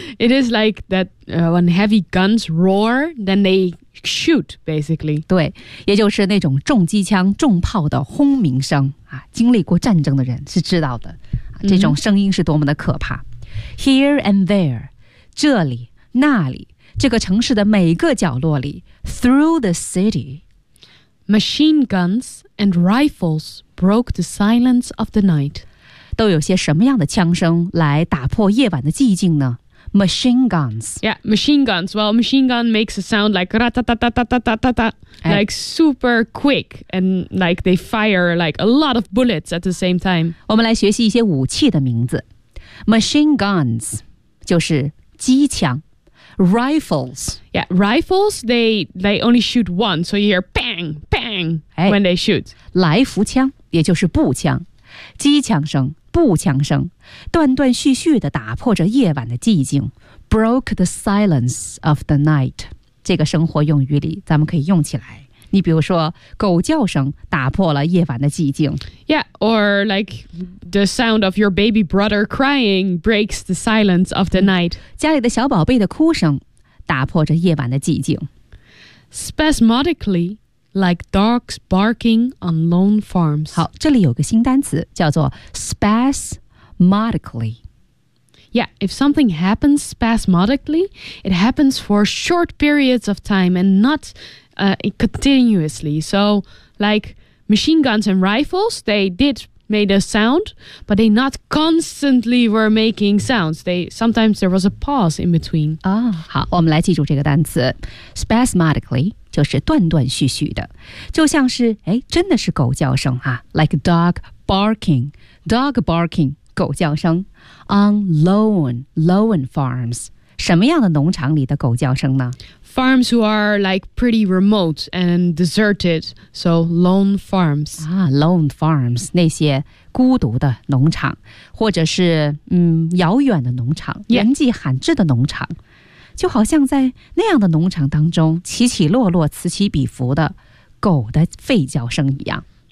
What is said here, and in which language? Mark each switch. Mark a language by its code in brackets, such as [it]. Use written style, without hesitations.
[en] It is like that, when heavy guns roar, then they shoot, basically. [zh] 对，也就是那种重机枪、重炮的轰鸣声啊，经历过战争的人是知道的，这种声音是多么的可怕。 [en] Here and there, [zh] 这里、那里，这个城市的每个角落里 [en] through the city, Machine guns and rifles broke the silence of the night. [zh] 都有些什么样的枪声来打破夜晚的寂静呢？ [en] Machine guns. Yeah, machine guns. Well, machine gun makes a sound like ra-ta-ta-ta-ta-ta-ta-ta. Like super quick. And like they fire like a lot of bullets at the same time. [zh] 我们来学习一些武器的名字。 [en] Machine guns [zh] 就是机枪。 [en] Rifles. Yeah, rifles, they only shoot once, so you hear bang, bang when they shoot. [zh] 来福枪，也就是步枪，机枪声、步枪声，断断续续地打破着夜晚的寂静。 [en] Broke the silence of the night. [zh] 这个生活用语里，咱们可以用起来。你比如说，狗叫声打破了夜晚的寂静。 [en] Yeah, or like the sound of your baby brother crying breaks the silence of the night. [zh] 家里的小宝贝的哭声打破着夜晚的寂静。 [en] Spasmodically, like dogs barking on lone farms. [zh] 好，这里有个新单词叫做 spasmodically. [en] Yeah, if something happens spasmodically, it happens for short periods of time and not continuously. So, like machine guns and rifles, they did made a sound, but they not constantly were making sounds. Sometimes there was a pause in between. [zh] 啊，好，我们来记住这个单词 spasmodically 就是断断续续的，就像是哎，真的是狗叫声啊 ， [en] like dog barking, dog barking， [zh] 狗叫声。 [en] On lone farms， [zh] 什么样的农场里的狗叫声呢？ [en] Farms who are like pretty remote and deserted, so lone farms. [zh] Ah, lone farms, 那些孤独的农场，或者是遥远的农场，人迹罕至的农场，就好像在那样的农场当中，起起落落，此起彼伏的狗的吠叫声一样。